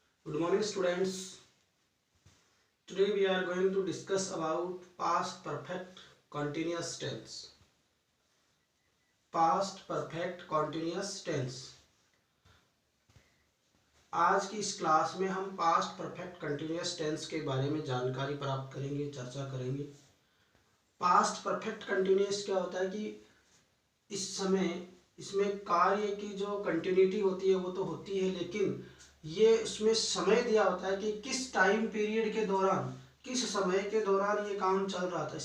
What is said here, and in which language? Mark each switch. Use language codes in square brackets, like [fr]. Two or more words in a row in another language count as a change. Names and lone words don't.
[en] Good morning, students. Today we are going to discuss about past perfect continuous tense. Past perfect continuous tense. [hi] आज की इस क्लास में हम [en] past perfect continuous tense [hi] के बारे में जानकारी प्राप्त करेंगे, चर्चा करेंगे। [en] past perfect continuous [hi] क्या होता है कि इस समय इसमें कार्य की जो कंटिन्यूटी होती है वो तो होती है, लेकिन ये इसमें समय दिया होता है कि किस [en] time period [hi] के दौरान, किस समय के दौरान ये काम चल रहा था।